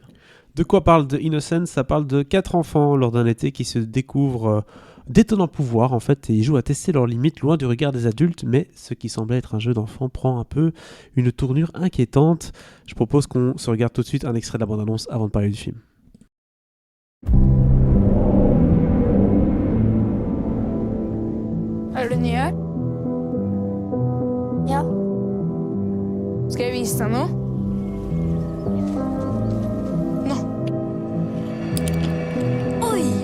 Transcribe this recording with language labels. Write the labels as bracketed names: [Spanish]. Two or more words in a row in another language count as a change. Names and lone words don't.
[French] De quoi parle The Innocence ? Ça parle de 4 enfants lors d'un été qui se découvrent d'étonnants pouvoirs en fait et ils jouent à tester leurs limites loin du regard des adultes, mais ce qui semblait être un jeu d'enfant prend un peu une tournure inquiétante. Je propose qu'on se regarde tout de suite un extrait de la bande-annonce avant de parler du film. [Norwegian] Er du ny her? Ja. Skal jeg vise deg noe? Nå. Oi!